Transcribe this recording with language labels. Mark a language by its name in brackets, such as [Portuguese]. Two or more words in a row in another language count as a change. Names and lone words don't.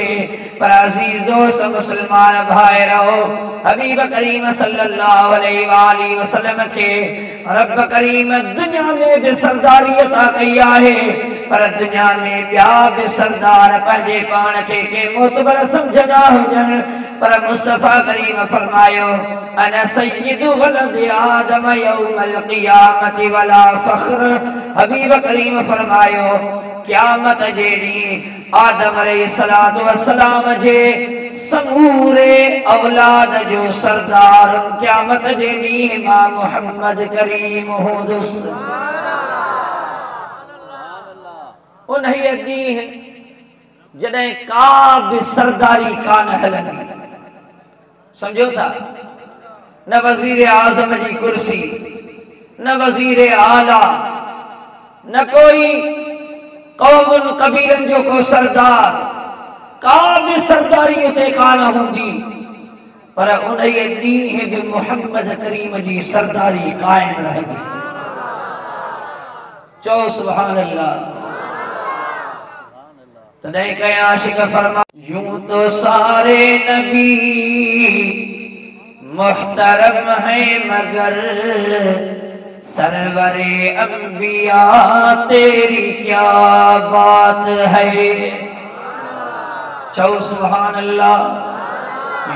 [Sindhi] पर अज़ीज़ दोस्त मुस्लमान भाइरो, हबीब करीम [Arabic] صلى الله عليه وسلم [Sindhi] के रब करीम दुनिया में भी सरदारी अता कई आहे, पर दुनिया में ॿिया भी सरदार पंहिंजे पाण खे के मोतबर समझंदा हुजनि, पर मुस्तफा करीम फरमायो [Arabic] أنا سيد ولد آدم يوم القيامة ولا فخر. [Sindhi] हबीब करीम फरमायो क़यामत जे ॾींहुं आदम [Arabic] عليه الصلاة والسلام [Sindhi] जे समूरे औलाद जो सरदार क़यामत जे ॾींहुं मां मुहम्मद करीम हूंदुसि। उन ॾींहुं जॾहिं का भी सरदारी कान हलंदी, समझो था, न वजीर आजम जी कुर्सी, न वजीर आला, न कोई कौम कबीलन जो को सरदार, का भी सरदारी उते कान हूंदी, पर उन ॾींहुं भी मुहम्मद करीम जी सरदारी कायम रहंदी। [Arabic] चओ سبحان الله. [Sindhi] तॾहिं कंहिं आशिक फरमा [Urdu] یوں تو سارے نبی محترم ہے مگر سرورِ انبیا تیری کیا بات ہے. [Arabic] चौ سبحان الله.